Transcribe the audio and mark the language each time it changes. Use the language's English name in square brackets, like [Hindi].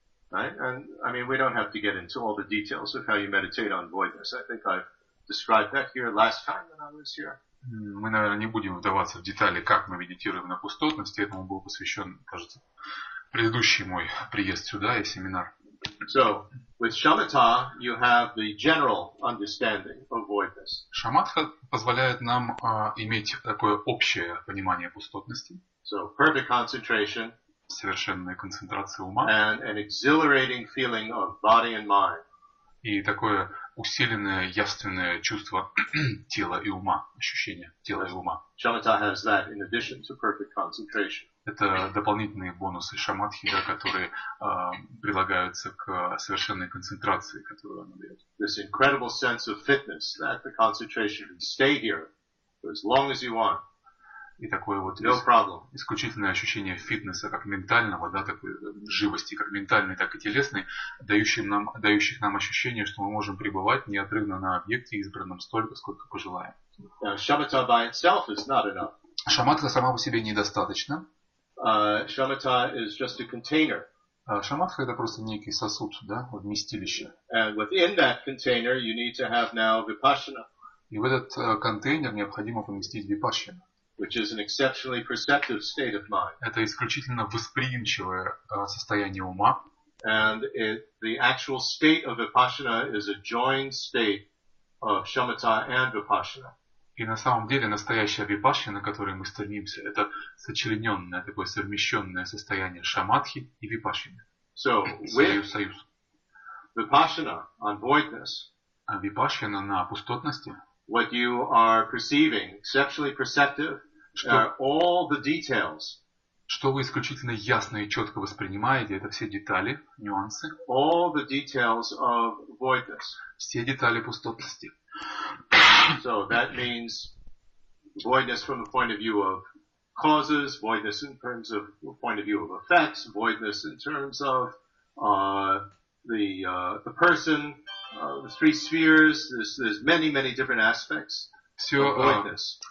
[English] Right? And I mean, we don't have to get into all the details of how you meditate on voidness. I think I've described that here last time when I was here. [Russian] Мы, наверное, не будем вдаваться в детали, как мы медитируем на пустотности. Этому был посвящен, кажется, предыдущий мой приезд сюда и семинар. [English] So, with shamatha, you have the general understanding of voidness. [Russian] Шаматха позволяет нам иметь такое общее понимание пустотности. [English] So, perfect concentration. [Russian] Совершенная концентрация ума. [English] And an exhilarating feeling of body and mind. [Russian] И такое усиленное, явственное чувство тела и ума, ощущение тела и ума. [English] Shamatha has that in addition to perfect concentration. [Russian] Это дополнительные бонусы шаматхи, да, которые прилагаются к совершенной концентрации, которую она дает. [English] This incredible sense of fitness that the concentration can stay here for as long as you want. [Russian] И такое вот исключительное ощущение фитнеса, как ментального, да, такой живости, как ментальной, так и телесной, дающих нам ощущение, что мы можем пребывать неотрывно на объекте, избранном столько, сколько пожелаем. [English] Shamatha by itself is not enough. [Russian] Шаматха сама по себе недостаточно. [English] Shamatha is just a container. [Russian] Шаматха это просто некий сосуд, да, вместилище. [English] And within that container you need to have now vipassana. [Russian] И в этот контейнер необходимо поместить випашшану. [English] Which is an exceptionally perceptive state of mind. [Russian] Это исключительно восприимчивое состояние ума. [English] And the actual state of vipassana is a joined state of shamatha and vipassana. [Russian] И на самом деле настоящая випашшана, к которой мы стремимся, это сочлененное, такое совмещенное состояние шаматхи и випашшаны. [English] So, [Russian] Союз. [English] Vipassana on voidness. [Russian] А випашшана на пустотности. [English] What you are perceiving, exceptionally perceptive, are all the details. [Russian] Что вы исключительно ясно и четко воспринимаете, это все детали, нюансы. [English] All the details of voidness. [Russian] Все детали пустотности. [English] So that means voidness from the point of view of causes, voidness in terms of the point of view of effects, voidness in terms of the person, the three spheres. There's many different aspects of voidness.